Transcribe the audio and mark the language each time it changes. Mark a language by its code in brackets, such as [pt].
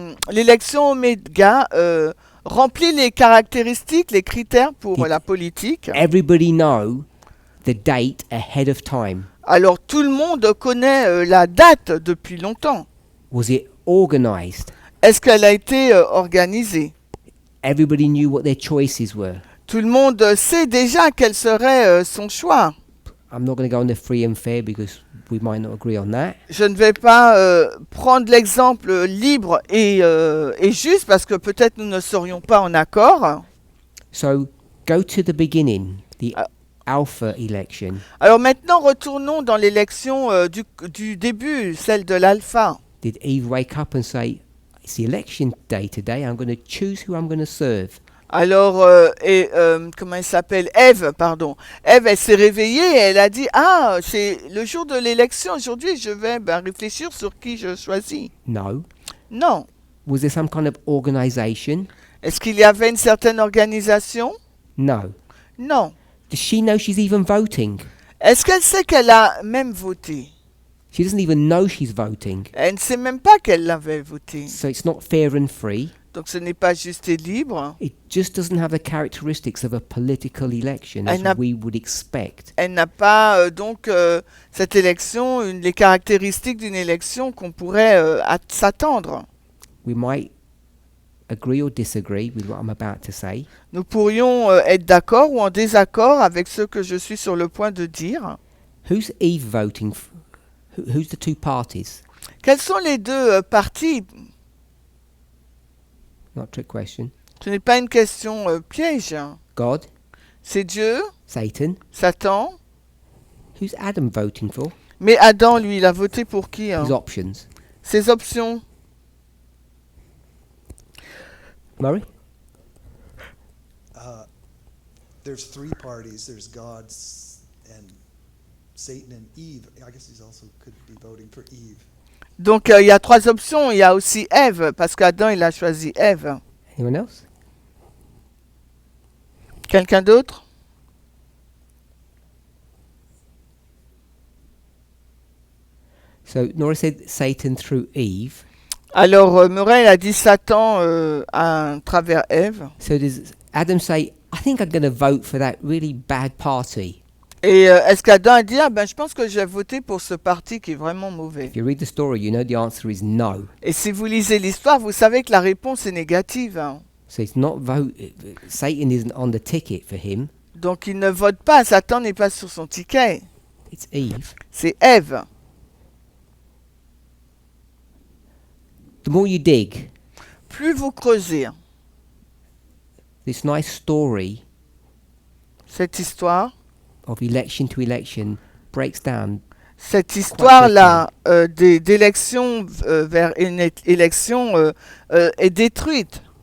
[fr] l'élection Omega remplit les caractéristiques, les critères pour la politique. [en] Everybody know the date ahead of time. [fr] Alors tout le monde connaît la date depuis longtemps. [en] Was it organized? [fr] Est-ce qu'elle a été organisée? [en] Everybody knew what their choices were. [fr] Tout le monde sait déjà quel serait son choix. [en] I'm not going to go on the free and fair because we might not agree on that. [fr] Je ne vais pas prendre l'exemple libre et juste parce que peut-être nous ne serions pas en accord. [en] So go to the beginning, the alpha election. [fr] Alors maintenant, retournons dans l'élection du début, celle de l'alpha. [en] Did Eve wake up and say, it's the election day today, I'm going to choose who I'm going to serve? [fr] Alors, comment elle s'appelle? Ève, pardon. Ève, elle s'est réveillée et elle a dit, ah, c'est le jour de l'élection, aujourd'hui, je vais réfléchir sur qui je choisis. [en] No. [fr] Non. [en] Was there some kind of organization? [fr] Est-ce qu'il y avait une certaine organisation? [en] No. [fr] Non. [en] Does she know she's even voting? [fr] Est-ce qu'elle sait qu'elle a même voté? [en] She doesn't even know she's voting. [fr] Elle ne sait même pas qu'elle l'avait voté. [en] So it's not fair and free. [fr] Donc ce n'est pas juste et libre. [en] It just doesn't have the characteristics of a political election as we would expect. [fr] Elle n'a pas donc cette élection, les caractéristiques d'une élection qu'on pourrait s'attendre. [en] We might agree or disagree with what I'm about to say. [fr] Nous pourrions être d'accord ou en désaccord avec ce que je suis sur le point de dire. [en] Who's Eve voting for? Who's the two parties? [fr] Quels sont les deux partis? [en] Not a trick question. [fr] Ce n'est pas une question piège. [en] God, [fr] C'est Dieu, Satan. Satan. [en] Who's Adam voting for? [fr] Mais Adam, lui, il a voté pour qui? [en] His options. [fr] Ses options. [en] Murray? There's three parties. There's God and Satan and Eve. I guess he also could be voting for Eve. [fr] Donc il y a trois options. Il y a aussi Ève, parce qu'Adam, il a choisi Ève. [en] Anyone else? [fr] Quelqu'un d'autre? [en] So Nora said Satan through Eve. [fr] Alors Murray a dit Satan à travers Ève. [en] So does Adam say, I think I'm going to vote for that really bad party? [fr] Et est-ce qu'Adam a dit je pense que j'ai voté pour ce parti qui est vraiment mauvais? [en] If you read the story, you know the answer is no. [fr] Et si vous lisez l'histoire, vous savez que la réponse est négative. [en] So it's not vote. Satan isn't on the ticket for him. [fr] Donc il ne vote pas, Satan n'est pas sur son ticket, [en] It's Eve. [fr] c'est Ève. [en] The more you dig, [fr] Plus vous creusez [en] this nice story [fr] cette histoire, [en] of election to election breaks down. [fr] cette histoire-là d'élection vers une élection est détruite.